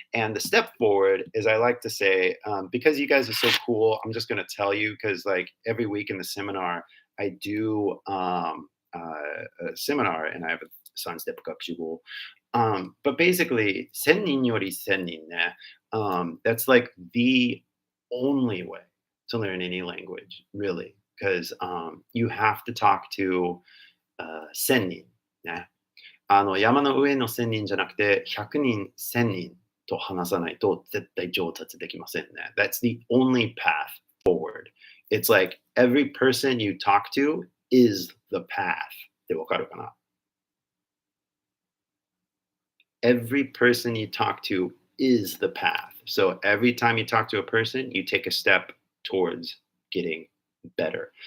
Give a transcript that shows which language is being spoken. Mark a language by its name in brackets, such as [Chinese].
[English] And the step forward is, I like to say, because you guys are so cool, I'm just going to tell you because, like, every week in the seminar, I do a seminar, and I have a son step goal. But basically, [Japanese] 1000人より1000人 ね, [English] that's like the only way to learn any language, really, because you have to talk to [Japanese] 1000人ね。山の上の1000人じゃなくて、100人、1000人と話さないと絶対上達できませんね。 [English] That's the only path forward. It's like every person you talk to is the path. [Japanese] ってわかるかな？ [English] Every person you talk to is the path. So every time you talk to a person, you take a step towards getting better.